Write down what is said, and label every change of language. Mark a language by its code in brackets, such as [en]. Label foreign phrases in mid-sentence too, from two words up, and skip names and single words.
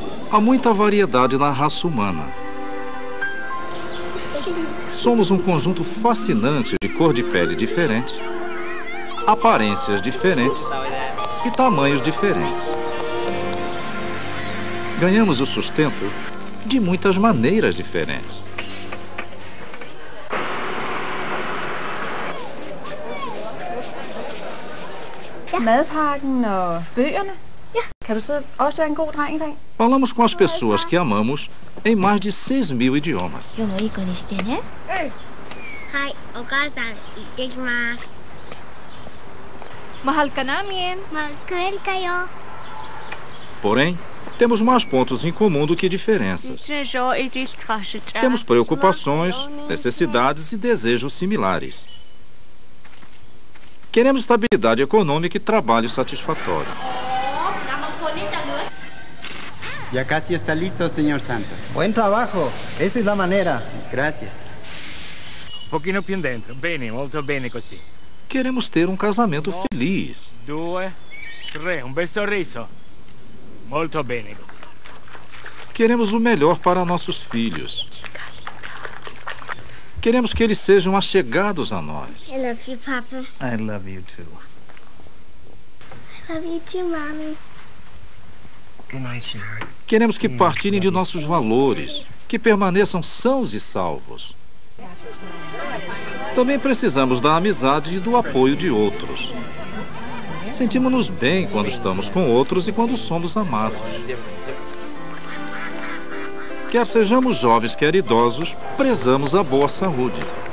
[pt] Há muita variedade na raça humana. Somos um conjunto fascinante de cor de pele diferente, aparências diferentes e tamanhos diferentes. Ganhamos o sustento de muitas maneiras diferentes. [da] Madpakken og bøgerne. Ja, kan du så også være en god dreng i dag? [pt] Falamos com as pessoas que amamos em mais de 6.000 idiomas. [ja] 今日もいい子にしてね。はい、お母さん行ってきます。 [tl] Mahal ka namin. Mahal kayo. [pt] Porém, temos mais pontos em comum do que diferenças. Temos preocupações, necessidades e desejos similares. Queremos estabilidade econômica e trabalho satisfatório. [es] Ya casi está listo, señor Santos. Buen trabajo. Esa es la manera. Gracias. [it] Un pochino più dentro. Bene, molto bene così. [pt] Queremos ter um casamento feliz. [it] 2, 3, un bel sorriso. Molto bene. [pt] Queremos o melhor para nossos filhos. Queremos que eles sejam achegados a nós. [en] I love you, Papa. I love you too. I love you too, Mommy. Good night, sweetheart. [pt] Queremos que partilhem de nossos valores, que permaneçam sãos e salvos. Também precisamos da amizade e do apoio de outros. Sentimos-nos bem quando estamos com outros e quando somos amados. Quer sejamos jovens, quer idosos, prezamos a boa saúde.